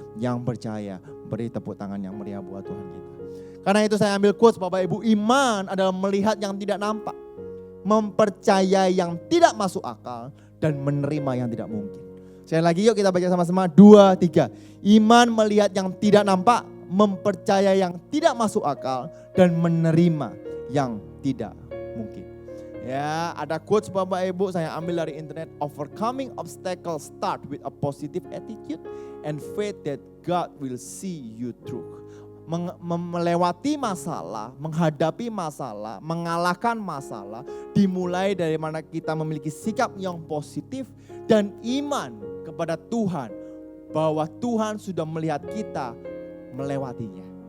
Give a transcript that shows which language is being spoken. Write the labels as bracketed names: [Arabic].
[Indonesian] Yang percaya, beri tepuk tangan yang meriah buat Tuhan kita. Karena itu saya ambil quotes Bapak Ibu, iman adalah melihat yang tidak nampak, mempercayai yang tidak masuk akal, dan menerima yang tidak mungkin. Sekali lagi yuk kita baca sama-sama, 2, 3. Iman melihat yang tidak nampak, mempercayai yang tidak masuk akal, dan menerima yang tidak mungkin. Ya, ada quotes Bapak Ibu saya ambil dari internet. [English] Overcoming obstacles start with a positive attitude and faith that God will see you through. [Indonesian] Melewati masalah, menghadapi masalah, mengalahkan masalah dimulai dari mana kita memiliki sikap yang positif dan iman kepada Tuhan bahwa Tuhan sudah melihat kita melewatinya.